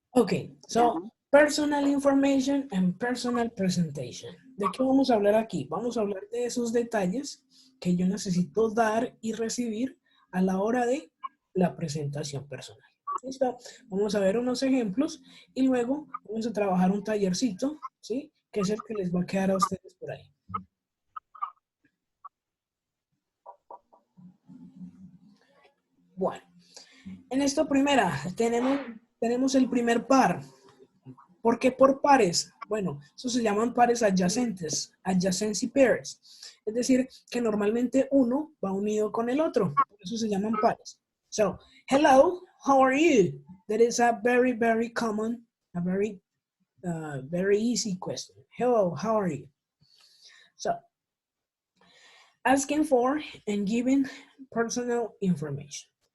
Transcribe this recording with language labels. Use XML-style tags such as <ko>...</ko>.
<en>Ok, so personal information and personal presentation.</en> <es>¿De qué vamos a hablar aquí? Vamos a hablar de esos detalles que yo necesito dar y recibir a la hora de la presentación personal. ¿Listo? Vamos a ver unos ejemplos y luego vamos a trabajar un tallercito, ¿sí? Que es el que les va a quedar a ustedes por ahí. Bueno, en esta primera tenemos el primer par. ¿Por qué por pares? Bueno, eso se llaman pares adyacentes, adjacency pairs. Es decir, que normalmente uno va unido con el otro. Por eso se llaman pares.</es> <en>So, hello, how are you? That is a very, very common, a very easy question. Hello, how are you? So, asking for and giving personal information.</en>